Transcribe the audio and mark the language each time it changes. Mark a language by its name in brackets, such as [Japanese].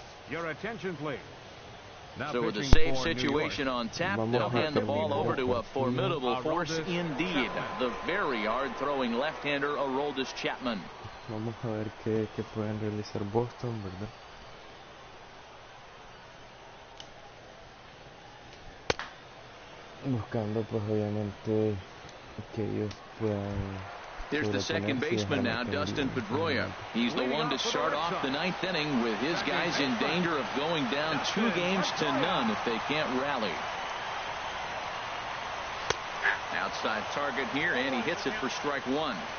[English] Your attention, please. Now so with a pitching save for situation on tap, they'll hand the ball over to a formidable force indeed. The very hard-throwing left-hander, Aroldis Chapman. [Spanish] Vamos a ver qué pueden realizar Boston, ¿verdad? Buscando, pues, obviamente, que ellos puedan. [English] Here's the second baseman now, Dustin Pedroia. He's the one to start off the 9th inning with his guys in danger of going down 2-0 if they can't rally. Outside target here, and he hits it for strike one.